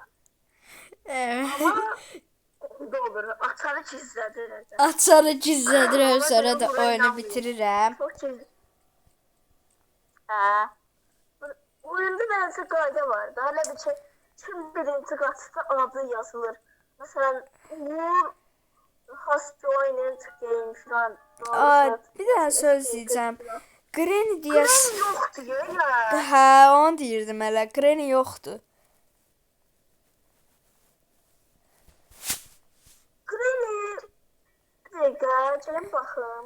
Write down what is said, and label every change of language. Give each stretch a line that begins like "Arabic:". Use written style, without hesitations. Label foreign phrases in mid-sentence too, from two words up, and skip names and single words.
Azerbaijani: Amma olur, açarı gizlədir. Açarı gizlədirəm, sonra da oyunu bitirirəm. Çox gizlədir. Hə. Oyunda nəsə qayda var da, hələ bir şey, kim birinci qaçda adı yazılır. Məsələn, Uğur
English: has joined game
Azerbaijani: falan. Bir dənə söz deyəcəm. Granny deyəs. Granny yoxdur ya. Hə, onu deyirdim hələ. Granny yoxdur. Granny, bir dəqiqə, gəlin baxım.